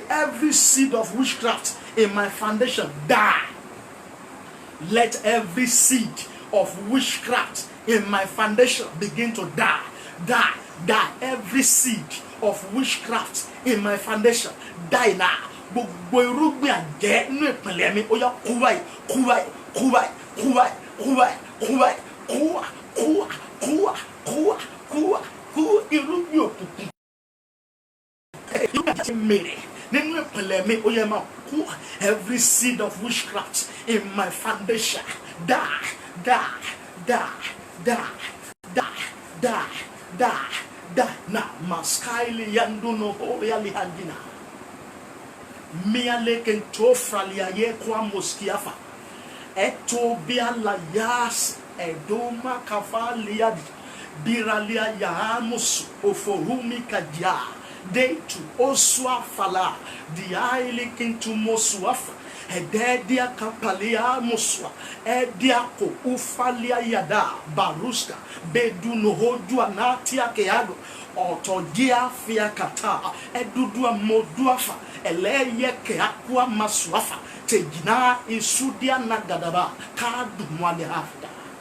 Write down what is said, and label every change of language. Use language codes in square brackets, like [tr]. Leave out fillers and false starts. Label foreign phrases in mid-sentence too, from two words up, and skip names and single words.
[en] Every seed of witchcraft in my foundation die. Let every seed of witchcraft in my foundation begin to die. Die. Die. Every seed of witchcraft in my foundation die now. [yo] Gbogbo irúgbìn àjẹ́ nínú ìpìlẹ̀ mi ó yá kú báyìí, kú báyìí, kú báyìí, kú báyìí, kú báyìí, kú báyìí, kú irúgbìn òkùnkùn. Irúgbìn àjẹ́ mèrè nínú ìpìlẹ̀ mi ó yá máa kú. [en] Every seed of witchcraft in my foundation die, die, die, die, die, die, die, die. Now, maskaili yanduno horiali handina. Miale kento fralia ye kwa moskiafa. Eto bia la yas edoma kafa liadi. Biralia Yahamus Oforumi Kadia De to Oswa Fala Diaili Kintu Mosuafa Ededia Kapalia Muswa Ediako Ufalia Yada Baruska Beduno Hodua Natia Keago Otodia Fiakata Edudua Moduafa Eleye Keakwa Masuafa Tejina Isudia Nagadaba Kadu Mwale Hafda